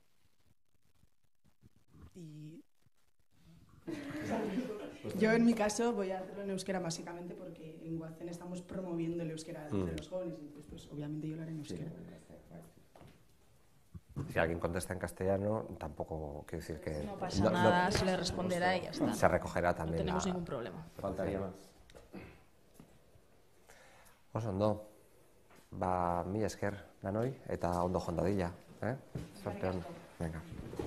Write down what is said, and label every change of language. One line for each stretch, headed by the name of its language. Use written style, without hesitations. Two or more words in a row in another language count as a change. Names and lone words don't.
Spanish: Yo, en mi caso, voy a hacerlo en euskera básicamente porque en Guazen estamos promoviendo el euskera entre los jóvenes, entonces, pues, obviamente yo lo haré en euskera. Si alguien contesta en castellano, tampoco quiere decir que... No pasa nada, se le responderá y ya está. Se recogerá también. No tenemos ningún problema. Faltaría más.
Basque: Oso ondo, mila esker danoi eta ondo joan dadila. Zorte on. Venga.